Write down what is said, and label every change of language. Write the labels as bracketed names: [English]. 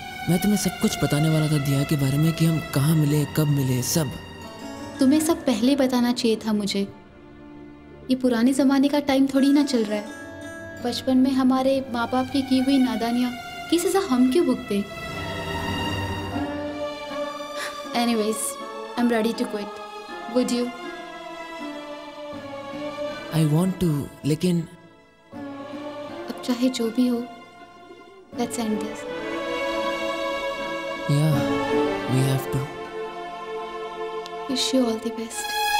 [Hindi] मैं तुम्हें सब कुछ बताने वाला था दिया के बारे में, कि हम कहाँ मिले, कब मिले, सब. तुम्हें सब पहले बताना चाहिए था मुझे. ये पुराने ज़माने का टाइम थोड़ी ना चल रहा है. बचपन में हमारे माँ बाप की हुई नादानियाँ की सज़ा हम क्यों भुगते? [English] Anyways, I'm ready to quit. Would you? I want to, [Hindi] लेकिन चाहे जो भी हो, [English] let's end this. Yeah, we have to. Wish you all the best.